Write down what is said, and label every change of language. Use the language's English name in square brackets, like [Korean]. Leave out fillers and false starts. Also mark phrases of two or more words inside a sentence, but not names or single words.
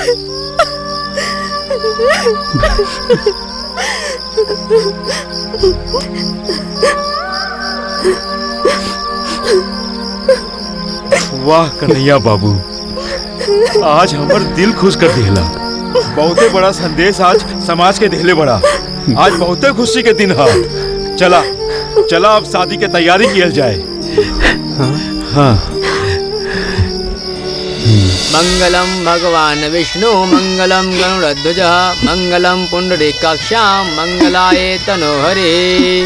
[Bhojpuri] वाह कन्हैया बाबू, आज हमर दिल खुश कर दिला। बहुते बड़ा संदेश आज समाज के दिले बड़ा। आज बहुते खुशी के दिन है। चला चला, अब शादी के तैयारी कियल जाए। हाँ। [Sanskrit] मंगलम भगवान विष्णु मंगलम गरुड़ध्वज मंगलम पुंडरीकाक्षाम मंगलाय तनोहरे।